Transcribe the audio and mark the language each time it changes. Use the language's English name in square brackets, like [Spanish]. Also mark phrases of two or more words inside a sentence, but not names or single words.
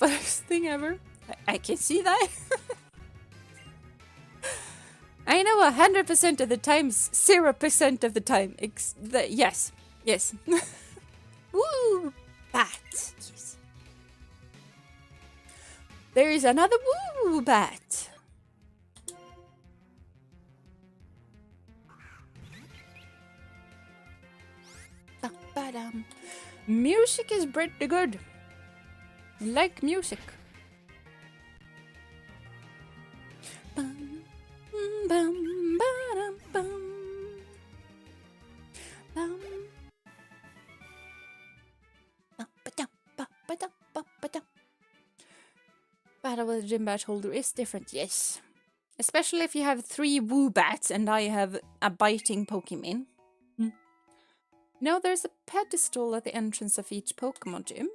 [English] First thing ever. I can see that. I know 100% of the times, 0% of the time. Yes. Yes. Woo! Bat. Yes. There is another woo bat. Ba-ba-dum. Music is pretty good. Like music. Bum, bum, ba-dum, bum. Bum. Battle with a gym badge holder is different, yes. Especially if you have 3 woo bats and I have a biting Pokemon. Now there's a pedestal at the entrance of each Pokemon gym.